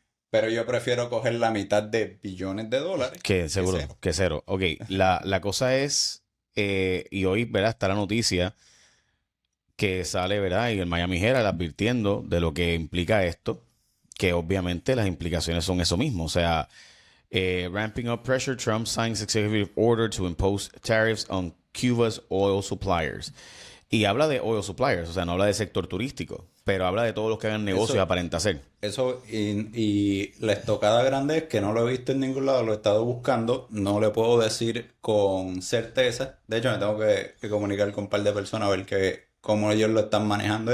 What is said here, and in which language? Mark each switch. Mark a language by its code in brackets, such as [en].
[es] Pero yo prefiero coger la mitad de billones de dólares. Que seguro, cero. que cero. Ok, la cosa es, y hoy, ¿verdad? Está la noticia que sale, ¿verdad? Y el Miami Herald advirtiendo de lo que implica esto, que obviamente las implicaciones son eso mismo. O sea, [en] ramping up pressure, Trump signs executive order to impose tariffs on Cuba's oil suppliers. [es] Y habla de [en] oil suppliers, [es] o sea, no habla de sector turístico, pero habla de todos los que hagan negocios, Eso- aparenta ser. Eso, y la estocada grande es que no lo he visto en ningún lado, lo he estado buscando, no le puedo decir con certeza. De hecho, me tengo que comunicar con un par de personas a ver cómo ellos lo están manejando.